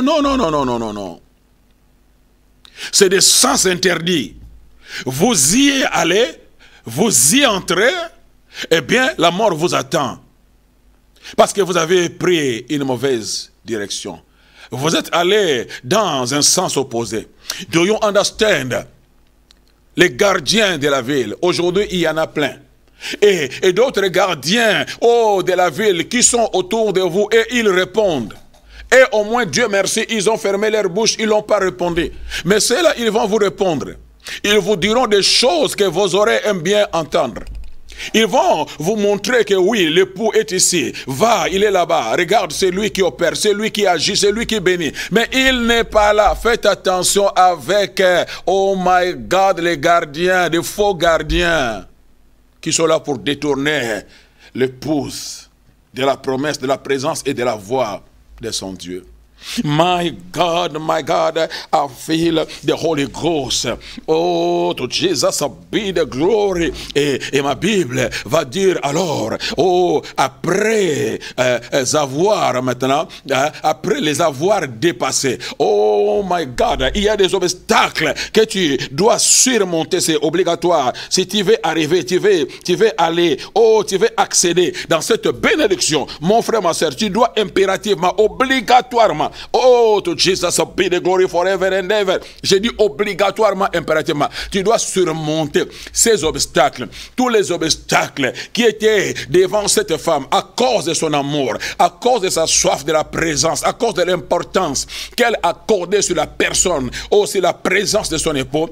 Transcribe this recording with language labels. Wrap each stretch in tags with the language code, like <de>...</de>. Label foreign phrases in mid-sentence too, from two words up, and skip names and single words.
<fr>Non, non, non, non, non, non, non. C'est des sens interdits. Vous y allez, vous y entrez, eh bien, la mort vous attend. Parce que vous avez pris une mauvaise direction. Vous êtes allé dans un sens opposé.</fr> <en>Do you understand?</en> <fr>Les gardiens de la ville, aujourd'hui, il y en a plein. Et d'autres gardiens de la ville qui sont autour de vous et ils répondent. Et au moins, Dieu merci, ils ont fermé leur bouche, ils n'ont pas répondu. Mais ceux-là, ils vont vous répondre. Ils vous diront des choses que vos oreilles aiment bien entendre. Ils vont vous montrer que oui, l'époux est ici. Va, il est là-bas. Regarde, c'est lui qui opère, c'est lui qui agit, c'est lui qui bénit. Mais il n'est pas là. Faites attention avec,</fr> <en>oh my God,</en> <fr>les gardiens, des faux gardiens qui sont là pour détourner l'épouse de la promesse, de la présence et de la voix de son Dieu.</fr> <en>My God, I feel the Holy Ghost. Oh, to Jesus be the glory.</en> <fr>Et ma Bible va dire alors, oh, après avoir maintenant, après les avoir dépassés,</fr> <en>oh my God,</en> <fr>il y a des obstacles que tu dois surmonter, c'est obligatoire. Si tu veux arriver, tu veux aller, oh, tu veux accéder dans cette bénédiction, mon frère, ma soeur, tu dois impérativement, obligatoirement,</fr> <en>oh, to Jesus be the glory forever and ever.</en> <fr>J'ai dit obligatoirement, impérativement. Tu dois surmonter ces obstacles. Tous les obstacles qui étaient devant cette femme à cause de son amour, à cause de sa soif de la présence, à cause de l'importance qu'elle accordait sur la personne, ou sur la présence de son époux.</fr>